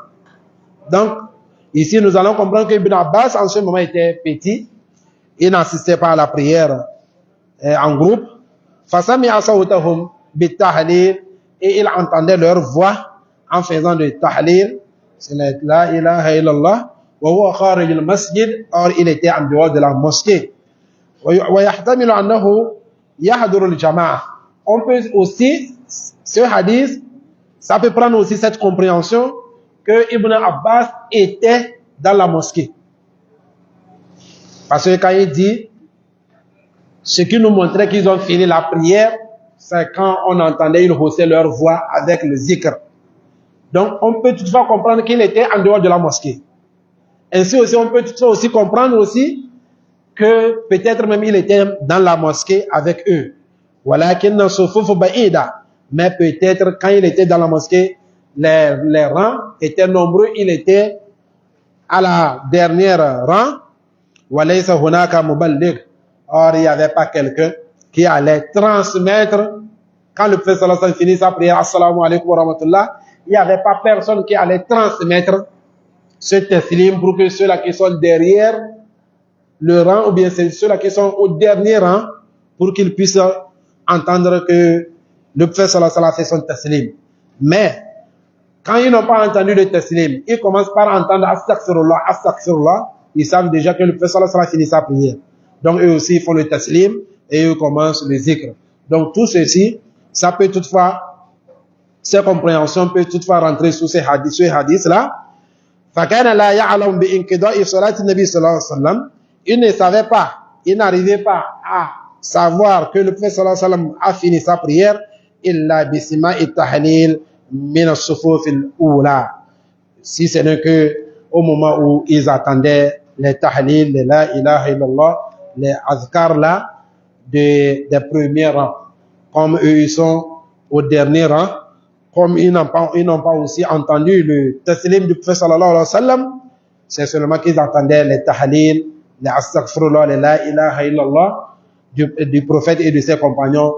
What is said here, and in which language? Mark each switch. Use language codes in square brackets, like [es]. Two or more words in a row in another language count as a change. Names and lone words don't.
[fr] Donc, ici, nous allons comprendre que Ibn Abbas, en ce moment, était petit. Il n'assistait pas à la prière en groupe. [ar] فسمع صوتهم بالتهليل, [fr] et il entendait leur voix en faisant de tahlil. [ar] C'est لا إله إلا الله. وهو خارج المسجد. [fr] Or, il était en dehors de la mosquée. [ar] ويحتمل أنه يحضر الجماعة. [fr] On peut aussi, ce hadith, ça peut prendre aussi cette compréhension que Ibn Abbas était dans la mosquée. Parce que quand il dit, ce qui nous montrait qu'ils ont fini la prière, c'est quand on entendait, ils haussaient leur voix avec le zikr. Donc, on peut toutefois comprendre qu'il était en dehors de la mosquée. Ainsi aussi, on peut toutefois aussi comprendre aussi que peut-être même il était dans la mosquée avec eux. [ar] ولكن صفوف بعيدة. [fr] Mais peut-être quand il était dans la mosquée, les rangs étaient nombreux, il était à la dernière rang. [ar] وليس هناك مبلغ. [fr] Or, il n'y avait pas quelqu'un qui allait transmettre, quand le prophète [ar] صلى الله عليه وسلم [fr] finit sa prière, [ar] السلام عليكم ورحمة الله, [fr] il n'y avait pas personne qui allait transmettre ce taslim pour que ceux-là qui sont derrière le rang, ou bien ceux-là qui sont au dernier rang, pour qu'ils puissent entendre que le prophète [ar] صلى الله عليه وسلم [fr] fait son taslim. Mais, quand ils n'ont pas entendu le taslim, ils commencent par entendre [ar] أستغفر الله، أستغفر الله, [fr] ils savent déjà que le prophète [ar] صلى الله عليه وسلم [fr] finit sa prière. Donc eux aussi font le taslim et eux commencent le zikr. Donc tout ceci, ça peut toutefois, ces compréhensions peuvent toutefois rentrer sous ces hadiths-là. [ar] فَكَانَ لَا يَعْلَمْ بِإِنْقِضَاءِ صَلَاةِ النَّبِي صلى الله عليه وسلم. [fr] Il ne savait pas, il n'arrivait pas à savoir que le prophète [ar] صلى الله عليه وسلم [fr] a fini sa prière [ar] إِلَّا بِسِمَاءِ التَّحْلِيلِ مِنَ الصُّفُوفِ الْأُولَى. [fr] Si ce n'est que au moment où ils attendaient les tahlil, les [ar] لا إله إلا الله, [fr] les azkar là, des premiers rangs. Comme eux, ils sont au dernier rang, comme ils n'ont pas aussi entendu le taslim du prophète [ar] صلى الله عليه وسلم, [fr] c'est seulement qu'ils entendaient les tahlil, les astaghfirullah, les [ar] لا إله إلا الله [fr] du prophète et de ses compagnons.